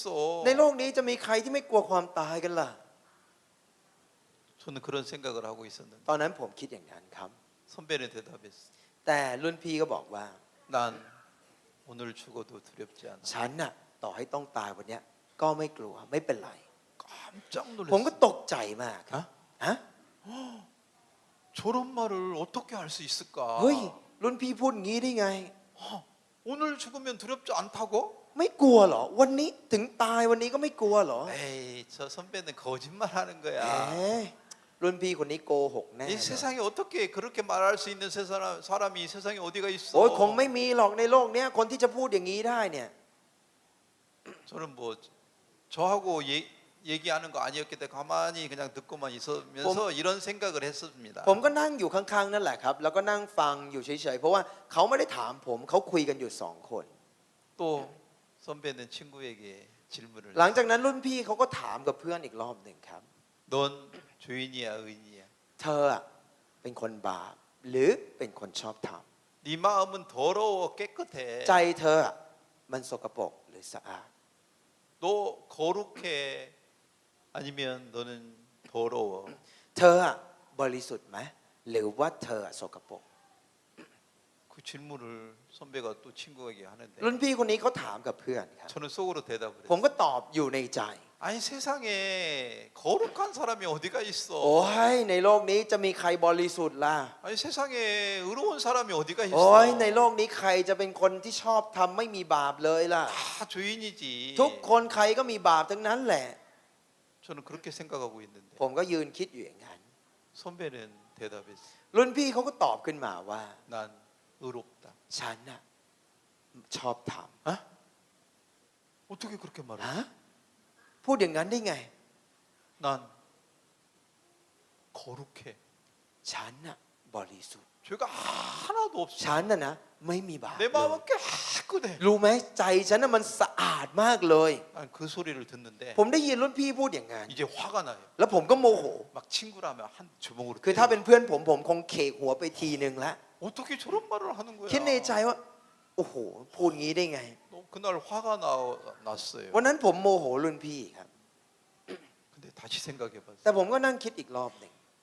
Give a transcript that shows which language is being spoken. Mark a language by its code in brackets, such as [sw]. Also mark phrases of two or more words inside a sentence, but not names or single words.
[th] ในโลกนี้จะมีใครที่ไม่กลัวความตายกันล่ะ [ko] 저는 그런 생각을 하고 있었는데 [th] ตอนนั้นผมคิดอย่างนั้นครับ [ko] 선배는 대답했어. [th] แต่รุ่นพี่ก็บอกว่า [ko] 난 오늘 죽어도 두렵지 않아. [th] ฉันน่ะต่อให้ต้องตายวันเนี้ยก็ไม่กลัวไม่เป็นไร [ko] 깜짝 [th] ผมก็ [ko] 놀랐어. [th] ตกใจมากครับฮะ [ko] 저런 말을 어떻게 할 수 있을까? [th] เฮ้ยรุ่นพี่พูดงี้ได้ไง [ko] 오늘 죽으면 두렵지 않다고? [th] ไม่กลัวเหรอวันนี้ถึงตายวันนี้ก็ไม่กลัวเหรอ [ko] 에이, 저 선배는 거짓말하는 [th] แหม [ko] 거야. [th] รุ่นพี่คนนี้โกหกแน่ [ko] 이 세상에 어떻게 그렇게 말할 수 있는 사람이 이 세상에 어디가 [th] โอ้ย [ko] 있어? [th] คงไม่มีหรอกในโลกเนี้ยคนที่จะพูดอย่างนี้ได้เนี่ย [ko] 저는 뭐 저하고 얘기하는 거 아니었기 때문에 가만히 그냥 듣고만 있으면서 이런 생각을 했습니다. [th] ผมก็นั่งอยู่ข้างๆนั่นแหละครับแล้วก็นั่งฟังอยู่เฉยๆเพราะว่าเขาไม่ได้ถามผมเขาคุยกันอยู่สองคน [ko] 또 선배는 친구에게 질문을 [th] หลังจากนั้นรุ่นพี่เขาก็ถามกับเพื่อนอีกรอบหนึ่งครับ [ko] 넌 죄인이야 의인이야? [th] เธออะเป็นคนบาปหรือเป็นคนชอบธรรม [ko] 네 마음은 더러워 깨끗해. [th] ใจเธออะมันสกปรกหรือสะอาด [ko] 너 거룩해 아니면 너는 더러워? [th] เธออะบริสุทธิ์ไหมหรือว่าเธออะสกปรก [ko] 그 질문을 선배가 또 친구에게 하는데 [th] รุ่นพี่คนนี้เขาถามกับเพื่อนครับ [ko] 저는 속으로 대답을 [th] ผม [ko] 했어요. [th] ก็ตอบอยู่ในใจ [ko] 아니 세상에 거룩한 사람이 어디가 [th] โอ้ [ko] 있어? [th] ยในโลกนี้จะมีใครบริสุทธิ์ล่ะ [ko] 아니 세상에 의로운 사람이 어디가 [th] โอ้ย [ko] 있어? [th] ในโลกนี้ใครจะเป็นคนที่ชอบทำไม่มีบาปเลยล่ะ [ko] 다 죄인이지. [th] ทุกคนใครก็มีบาปทั้งนั้นแหละ [ko] 저는 그렇게 생각하고 있는데 [th] ผมก็ยืนคิดอยู่อย่างนั้น [ko] 선배는 대답했어. [th] รุ่นพี่เขาก็ตอบขึ้นมาว่า [ko] 난 의롭다. [th] ฉันน่ะชอบท [ko] 어? 어떻게 그렇게 [th] ำ [ko] 말해? [th] ฮะพูดอย่างนั้นได้ไง [ko] 난 거룩해. [th] ฉันน่ะบริสุทธิ์ [ko] 죄가 하나도 없어. [th] ฉันน่ะนะไม่มีบาป [ko] 내 [th] เลย [ko] 마음은 깨끗해. [th] รู้ไหมใจฉันน่ะมันสะอาดมากเลย [ko] 난 그 소리를 듣는데 [th] ผมได้ยินรุ่นพี่พูดอย่างนั้น [ko] 이제 화가 나요. [th] แล้วผมก็โมโห [ko] 막 친구라면 한 주먹으로 [th] คือถ้า [ko] 때려. [th] เป็นเพื่อนผมคงเคกหัวไปทีนึงละ [ko] 어떻게 저런 말을 하는 거야? [th] คิดในใจว่าโอ้โหพูดงี้ได้ไง [ko] 너 그날 화가 났어요. [th] วันนั้นผมโมโหรุ่นพี่ครับ [ko] 근데 다시 생각해봤어요. [th] แต่ผมก็นั่งคิดอีกรอบหนึ่ง